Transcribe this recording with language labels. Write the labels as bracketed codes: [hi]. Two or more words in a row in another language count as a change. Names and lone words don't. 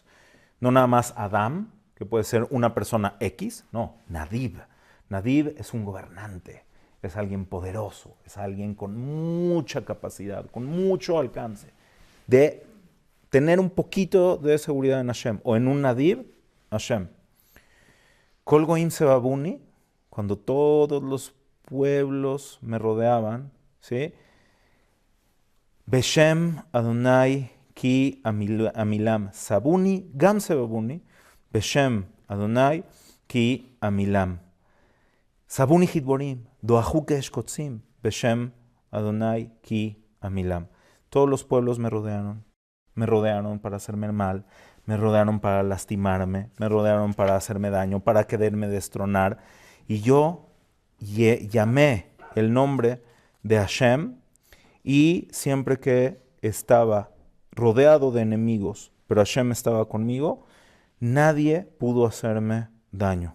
[es] No nada más Adam, que puede ser una persona X, no, Nadib. Nadib es un gobernante, es alguien poderoso, es alguien con mucha capacidad, con mucho alcance, de tener un poquito de seguridad en Hashem, o en un Nadib, Hashem. [he] כל גוים סבבוני, [es] cuando todos los pueblos me rodeaban, ¿sí? [he] בשם ה׳ כי אמילם סבוני גם סבבוני בשם ה׳ כי אמילם. סבוני כדבורים דעכו כאש קוצים, בשם ה׳ כי אמילם. [es] Todos los pueblos me rodearon para hacerme mal, me rodearon para lastimarme, me rodearon para hacerme daño, para quererme destronar. Y yo llamé el nombre de Hashem, y siempre que estaba rodeado de enemigos, pero Hashem estaba conmigo, nadie pudo hacerme daño.